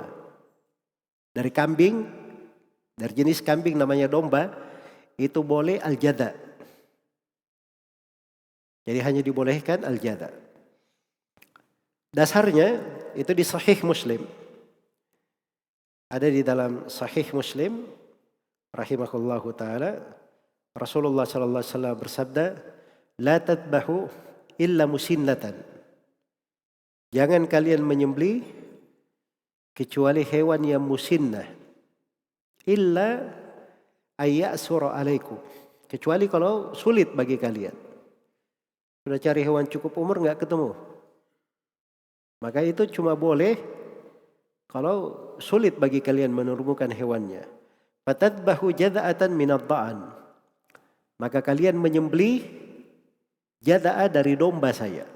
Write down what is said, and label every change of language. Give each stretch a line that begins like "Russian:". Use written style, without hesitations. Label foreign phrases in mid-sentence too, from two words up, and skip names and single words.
Indonesian: Dari kambing, dari jenis kambing namanya domba, itu boleh al-jada. Jadi hanya dibolehkan al-jadha. Dasarnya itu di Sahih Muslim. Ada di dalam Sahih Muslim
Arabic: رحمه الله تعالى,
Indonesian: Rasulullah
Arabic: صلى الله عليه وسلم
Indonesian: bersabda,
Arabic: "لا تذبحوا إلا مسنة."
Indonesian: Jangan kalian menyembelih kecuali hewan yang musinnah.
Arabic: إلا أن يعسر عليكم.
Indonesian: Kecuali kalau sulit bagi kalian. Sudah cari hewan cukup umur nggak ketemu. Maka itu cuma boleh kalau sulit bagi kalian menemukan hewannya.
Arabic: فتذبحوا جذعة من الضأن.
Indonesian: Maka kalian menyembelih jada'a dari domba saya.